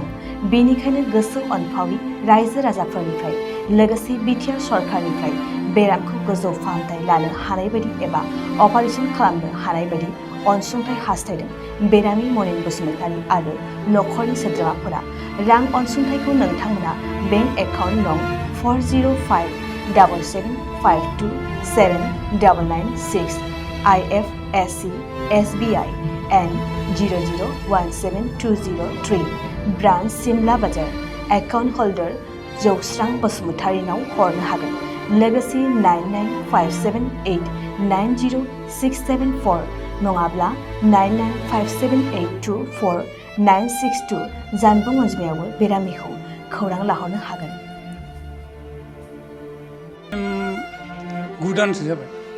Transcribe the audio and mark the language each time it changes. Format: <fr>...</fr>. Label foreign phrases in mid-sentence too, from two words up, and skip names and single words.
<brx>बेनिखायनो गोसो अनफावरि रायजो राजाफोरनिफ्राय लोगोसे बिटिआर सरकारनिफ्राय बेरामखौ गोजौ फाहामथाय लानो हानाय बायदि एबा अपारेशन खालामनो हानाय बायदि अनसुंथाइ हास्थायदों बेरामि मनिन बसुमतारी आरो नखरनि सोद्रोमाफोरा। रां अनसुंथाइखौ नोंथांमोना</brx> <en>bank account</en> <brx>नं 40577527996 IFSC SBI N 0017203 Brance Simla Bazar</brx> <en>account holder</en> <brx>Jwosrang Basumatary-नाव हरनो हागोन। लोगोसे 9957890674 नङाब्ला 9957824962 जानबुं अनजिमायावबो बेरामिखौ खौरां लाहरनो हागोन। 9 दानसो जाबाय।</brx>